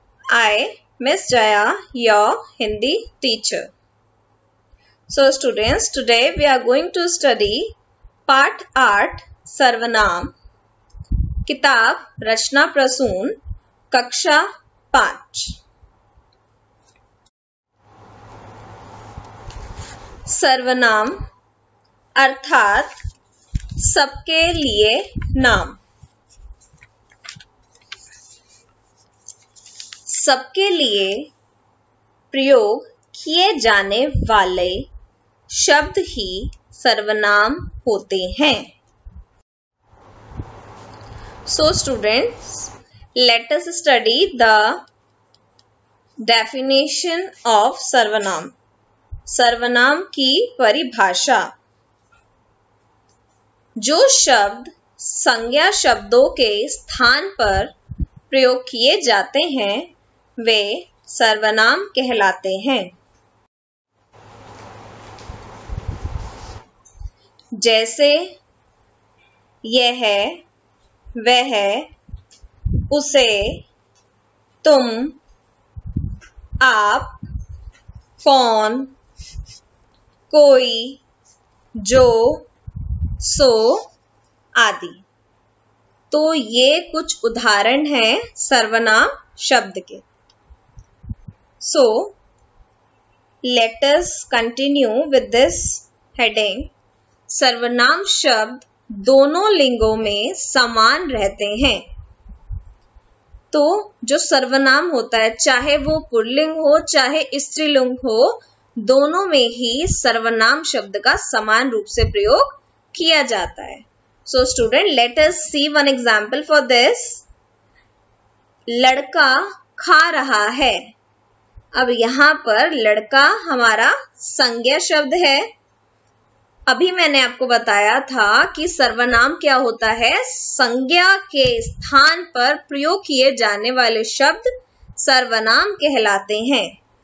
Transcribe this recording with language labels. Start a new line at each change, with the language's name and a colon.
English: I, Miss Jaya, your Hindi teacher. So students, today we are going to study Part 8
Hindi: सर्वनाम, किताब रचना प्रसून, कक्षा 5. सर्वनाम अर्थात सबके लिए नाम. सबके लिए प्रयोग किए जाने वाले शब्द ही सर्वनाम होते हैं.
English: So students, let us study the definition of सर्वनाम.
Hindi: सर्वनाम की परिभाषा. जो शब्द संज्ञा शब्दों के स्थान पर प्रयोग किए जाते हैं वे सर्वनाम कहलाते हैं. जैसे यह, वह, उसे, तुम, आप, कौन, कोई, जो, सो आदि. तो ये कुछ उदाहरण हैं सर्वनाम शब्द के.
English: So let us continue with this heading.
Hindi: सर्वनाम शब्द दोनों लिंगों में समान रहते हैं. तो जो सर्वनाम होता है, चाहे वो पुल्लिंग हो चाहे स्त्रीलिंग हो, दोनों में ही सर्वनाम शब्द का समान रूप से प्रयोग किया जाता है.
English: So student, let us see one example for this.
Hindi: लड़का खा रहा है. अब यहाँ पर लड़का हमारा संज्ञा शब्द है. अभी मैंने आपको बताया था कि सर्वनाम क्या होता है, संज्ञा के स्थान पर प्रयोग किए जाने वाले शब्द सर्वनाम कहलाते हैं.